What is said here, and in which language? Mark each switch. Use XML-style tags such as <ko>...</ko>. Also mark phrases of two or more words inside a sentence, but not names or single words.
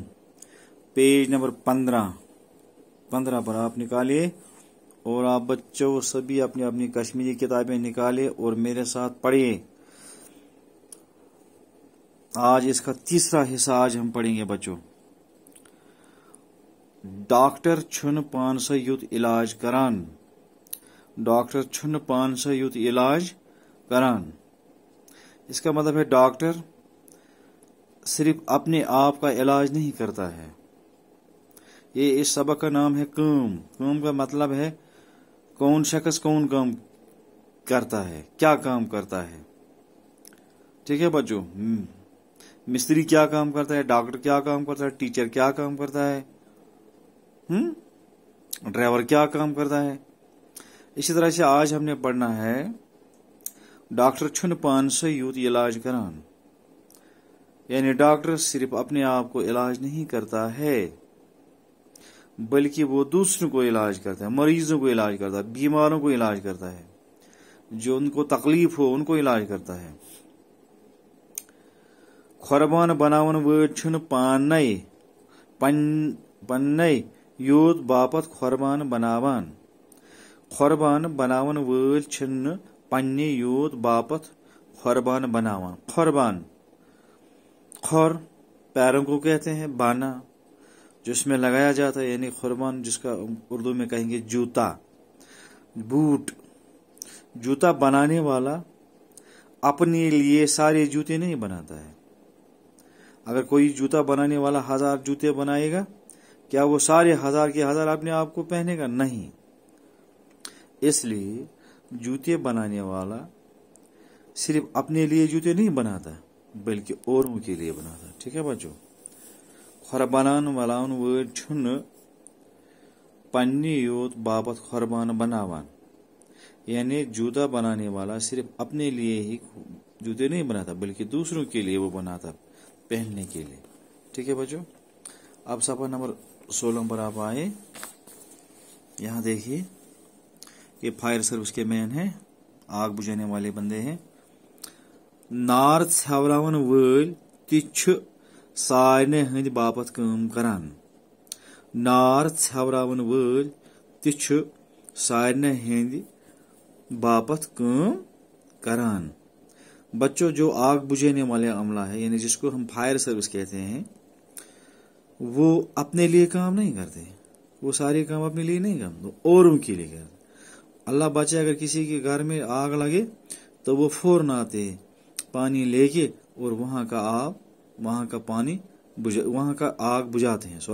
<hi>पेज नंबर 15 पर आप निकालिए और आप बच्चों सभी अपनी अपनी कश्मीरी किताबें निकाले और मेरे साथ पढ़िए। आज इसका तीसरा हिस्सा आज हम पढ़ेंगे बच्चों।</hi> <ks>डॉक्टर छुन पान से युत इलाज करान। डॉक्टर छुन पान से युत इलाज करान।</ks> <hi>इसका मतलब है डॉक्टर सिर्फ अपने आप का इलाज नहीं करता है। ये इस सबक का नाम है काम। काम का मतलब है कौन शख्स कौन काम करता है, क्या काम करता है। ठीक है बच्चों, मिस्त्री क्या काम करता है, डॉक्टर क्या काम करता है, टीचर क्या काम करता है, ड्राइवर क्या काम करता है। इसी तरह से आज हमने पढ़ना है</hi> <ks>डॉक्टर छुन पान से यूत इलाज करान,</ks> <hi>यानी डॉक्टर सिर्फ अपने आप को इलाज नहीं करता है बल्कि वो दूसरों को इलाज करता है, मरीजों को इलाज करता है, बीमारों को इलाज करता है, जो उनको तकलीफ हो उनको इलाज करता है।</hi> <ks>खुरबान बनावन वर्ड छुन पानय पन्नय योद बापत खुरबान बनावान। खुरबान बनावन वर्ड छुन पन्ने योद बापत खुरबान बनावान।</ks> <hi>खुरबान, खुर पैरों को कहते हैं, बाना जिसमें लगाया जाता है यानी खुरबान, जिसका उर्दू में कहेंगे जूता, बूट। जूता बनाने वाला अपने लिए सारे जूते नहीं बनाता है। अगर कोई जूता बनाने वाला 1000 जूते बनाएगा, क्या वो सारे 1000 के 1000 अपने आप को पहनेगा? नहीं। इसलिए जूते बनाने वाला सिर्फ अपने लिए जूते नहीं बनाता बल्कि औरों के लिए बनाता। ठीक है बच्चों।</hi> <ks>खुरबान वलान वर्ड छुन पन्नी योत बाबत खुरबान बनावान,</ks> <hi>यानी जूता बनाने वाला सिर्फ अपने लिए ही जूते नहीं बनाता बल्कि दूसरों के लिए वो बनाता, पहनने के लिए। ठीक है बच्चों। अब सफा नंबर 16 पर आप आए। यहाँ देखिए, ये फायर सर्विस के मैन है, आग बुझाने वाले बंदे हैं।</hi> <ks>नार छवरावन वर्ड तिछ सारने हंद बापत काम करान। नार छवरावन वर्ड तिछ सारने हंद बापत काम करान।</ks> <hi>बच्चों, जो आग बुझाने वाले अमला है यानी जिसको हम फायर सर्विस कहते हैं, वो अपने लिए काम नहीं करते। वो सारे काम अपने लिए नहीं करते, औरों के लिए करते। अल्लाह बचे, अगर किसी के घर में आग लगे तो वो फौरन आते पानी लेके और वहां का आग बुझाते हैं।</hi>